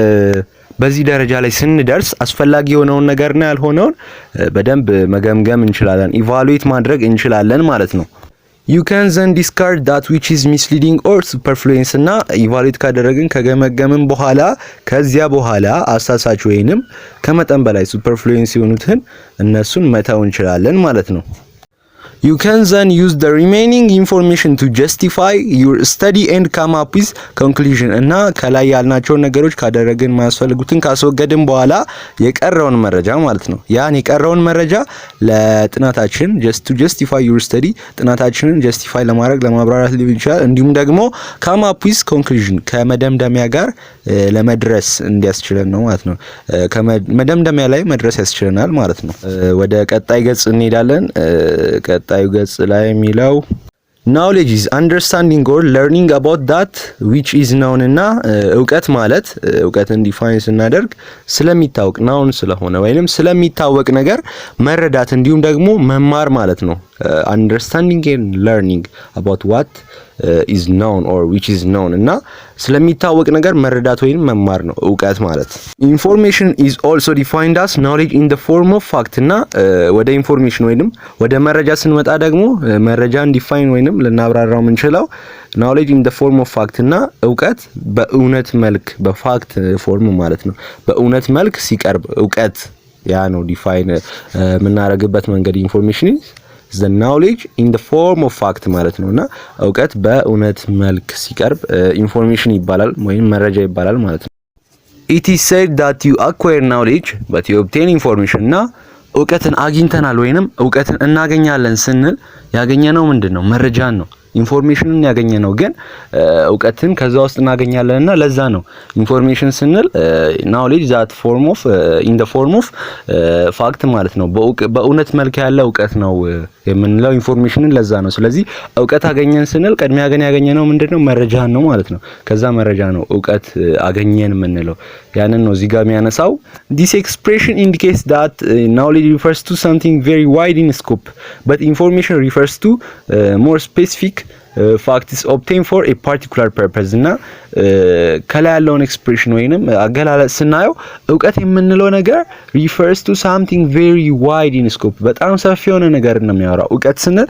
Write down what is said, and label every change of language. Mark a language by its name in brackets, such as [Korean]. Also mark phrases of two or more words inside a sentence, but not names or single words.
[Amharic] በዚህ ደረጃ ላይ ስንደርስ አስፈላጊ የሆነውን ነገርና ያልሆነውን በደንብ መገምገም እንችላለን ኢቫሉዌት ማድረግ እንችላለን ማለት ነው። [English] you can then discard that which is misleading or superfluous [Amharic] እና ኢቫሉዌት ካደረግን ከገመገምን በኋላ ከዚያ በኋላ አሳሳች ወይንም ከመጠን በላይ superfluous የሆኑትን እነሱን መተው እንችላለን ማለት ነው። [English] You can then use the remaining information to justify your study and come up with conclusion [Amharic] እና ከላይ ያልናቸው ነገሮች ካደረግን ማያስፈልጉትን ካስወገድን በኋላ የቀረውን መረጃ ማለት ነው ያን የቀረውን መረጃ ለጥናታችን [English] just to justify your study [Amharic] ጥናታችንን justify ለማድረግ ለማብራራት ሊሆን ይችላል እንዲሁም ደግሞ [English] come up with conclusion [Amharic] ከመደምደሚያ ጋር ለመድረስ እንዲያስችለን ነው ማለት ነው ከመደምደሚያ ላይ መድረስ ያስችለናል ማለት ነው። ወደ ቀጣይ ገጽ እንሄዳለን። ቀጣዩ ገጽ ላይ የሚለው [English] knowledge is understanding or learning about that which is known [Amharic] እና እውቀት ማለት እውቀትን ዲፋይን ስናደርግ ስለሚታወቅ ናውን ስለሆነ ወይንም ስለሚታወቅ ነገር መረዳት እንዲሁም ደግሞ መማር ማለት ነው። [English] understanding and learning about what is known or which is known [Amharic] እና ስለሚታወቅ ነገር መረዳት ወይንም መማር ነው እውቀት ማለት። [English] information is also defined as knowledge in the form of fact [Amharic] እና ወደ ኢንፎርሜሽን ወይንም ወደ መረጃ ስንመጣ ደግሞ መረጃን ዲፋይን ወይንም ልናብራራው የምንችለው [English] knowledge in the form of fact [Amharic] እና እውቀት በእውነት መልክ በፋክት ፎርም ማለት ነው በእውነት መልክ ሲቀርብ እውቀት ያ ነው ዲፋይን የምናደርግበት መንገድ ኢንፎርሜሽን [English] the knowledge in the form of fact [Amharic] ማለት ነውና እውቀት በእውነት መልክ ሲቀርብ ኢንፎርሜሽን ይባላል ወይም መረጃ ይባላል ማለት ነው። [English] it is said that you acquire knowledge but you obtain information [Amharic] እና እውቀትን አግኝተናል ወይንም እውቀትን እናገኛለን ስንል ያገኘነው ምንድነው መረጃን ነው ኢንፎርሜሽንን ያገኘነው ግን እውቀትን ከዛ ውስጥ እናገኛለንና ለዛ ነው ኢንፎርሜሽን ስንል [English] knowledge that form of in the form of fact [Amharic] ማለት ነው በእውነት መልክ ያለ እውቀት ነው የምንለው ኢንፎርሜሽንን ለዛ ነው። ስለዚህ እውቀት አገኘን ስንል ቀድሚያ ያገኘነው ምንድነው መረጃን ነው ማለት ነው ከዛ መረጃ ነው እውቀት አገኘን የምንለው ያንን ነው እዚህ ጋር የሚያነሳው [English] this expression indicates that knowledge refers to something very wide in scope but information refers to more specific facts obtained for a particular purpose [Amharic] እና ከላይ ያለውን ኤክስፕሬሽን ወይንም አገላለጽ ስናየው እውቀት የምንለው ነገር [English] refers to something very wide in scope [Amharic] በጣም ሰፊ የሆነ ነገር ነው የሚያወራው እውቀት ስንል